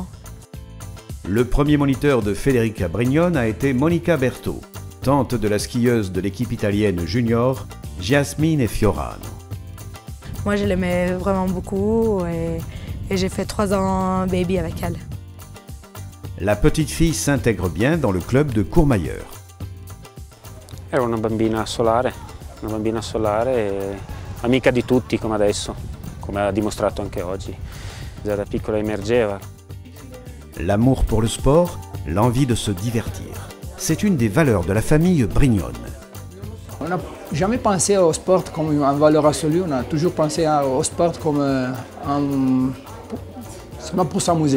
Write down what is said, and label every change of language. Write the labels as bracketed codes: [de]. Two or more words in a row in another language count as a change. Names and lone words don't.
[fr] Le premier moniteur de Federica Brignone a été Monica Berto, tante de la skieuse de l'équipe italienne junior, Jasmine Fiorano. Moi, je l'aimais vraiment beaucoup et j'ai fait 3 ans baby avec elle. La petite fille s'intègre bien dans le club de Courmayeur. [it] Era una bambina solare amica di tutti come adesso, come ha dimostrato anche oggi. Già da piccola emergeva. [fr] L'amour pour le sport, l'envie de se divertir. C'est une des valeurs de la famille Brignone. On n'a jamais pensé au sport comme une valeur absolue, on a toujours pensé au sport comme seulement pour s'amuser.